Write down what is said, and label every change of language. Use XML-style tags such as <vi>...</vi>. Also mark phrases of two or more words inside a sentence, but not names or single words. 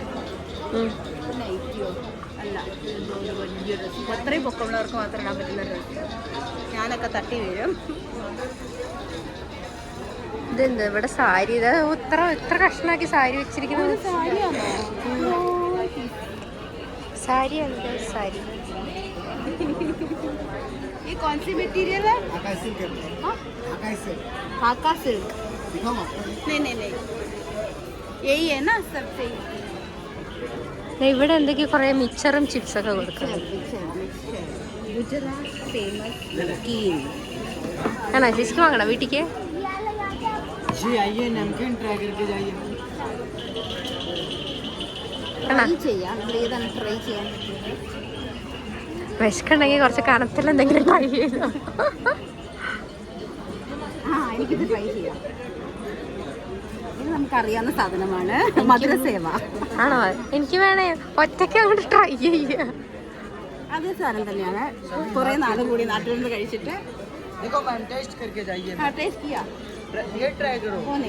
<ml>നൈറ്റിയോ അല്ല, ഒരു വലിയ ഡ്രസ്സ്. അത്രയും പൊക്കമുള്ളവർക്ക് മാത്രം ഇടാൻ പറ്റുന്ന ഡ്രസ്സ്. ഞാനൊക്കെ തട്ടി വീഴും. ഇതെന്താ ഇവിടെ സാരി? ഇത് ഇത്ര കഷ്ണാക്കി സാരി വെച്ചിരിക്കുന്നത്. സാരിയാണ് സാരി.</ml> <hi>ये कौन सी मटेरियल है? हाका सिल्क। नहीं यही है ना सबसे।</hi> <ml>ഇവിടെ എന്തൊക്കെയോ കുറേ മിച്ചറും ചിപ്സൊക്കെ കൊടുക്കുന്നത്. ഗുജറാത്ത് ഫേമസ് നമക്കീൻ ആണോ? ചേച്ചിക്ക് വാങ്ങണോ വീട്ടിക്ക്?</ml> <hi>जी आइए, नमकीन ट्राई करके जाइए.</hi> <ml>ട്രൈ ചെയ്യാം. ഏതാണ് ട്രൈ ചെയ്യാൻ? വിശക്കുണ്ടെങ്കിൽ കുറച്ച് കനത്തിൽ എന്തെങ്കിലും ട്രൈ ചെയ്തോ. എനിക്കിത് ട്രൈ ചെയ്യാം. ഇത് നമുക്കറിയാവുന്ന സാധനമാണ്, മധുരസേവ. ആണോ? എനിക്ക് വേണേ ഒറ്റയ്ക്ക് അങ്ങോട്ട് ട്രൈ ചെയ്യുക. അതേ സാധനം തന്നെയാണ്. കുറേ നാളും കൂടി നാട്ടിൽ നിന്ന് കഴിച്ചിട്ട്.</ml> <hi>देखो मैम, टेस्ट करके जाइए.</hi> <ml>ടേസ്റ്റ് ചെയ്യാം.</ml> <hi>ये ट्राई करो.</hi> <ml>പോന്നേ</ml>